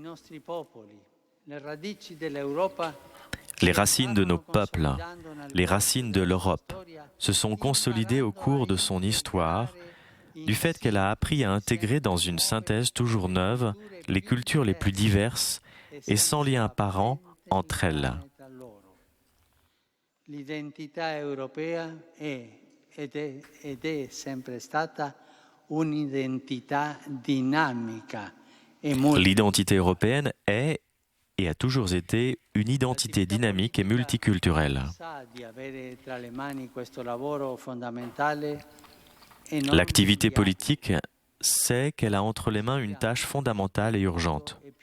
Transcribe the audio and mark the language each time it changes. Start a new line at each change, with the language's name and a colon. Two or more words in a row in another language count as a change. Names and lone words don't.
French: Les racines de nos peuples, les racines de l'Europe, se sont consolidées au cours de son histoire, du fait qu'elle a appris à intégrer dans une synthèse toujours neuve les cultures les plus diverses et sans lien apparent entre elles.
Italian: L'identità europea ed è sempre stata un'identità dinamica.
French: L'identité européenne est et a toujours été une identité dynamique et multiculturelle. L'activité politique sait qu'elle a entre les mains une tâche fondamentale et urgente.